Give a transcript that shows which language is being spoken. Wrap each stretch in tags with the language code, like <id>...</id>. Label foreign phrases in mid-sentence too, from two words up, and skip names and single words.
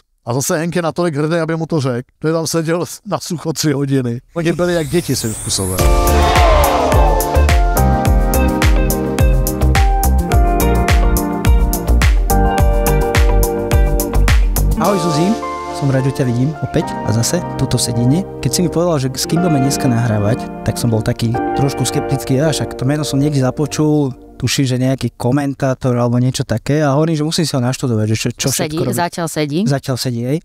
<cs>A zase Hank je natolik hrdý, aby mu to řekl, že tam seděl na sucho 3 hodiny. Oni byli jak děti svým způsobem.</cs> <sk>Ahoj Zuzi, som rád, že ťa vidím opäť a zase tuto sedenie. Keď si mi povedal, že s kým budeme dneska nahrávať, tak som bol taký trošku skeptický, však to meno som niekde započul, tuším, že nejaký komentátor alebo niečo také a hovorím, že musím si ho naštudovať, že čo všetko robí. Zatiaľ sedí, hej.</sk>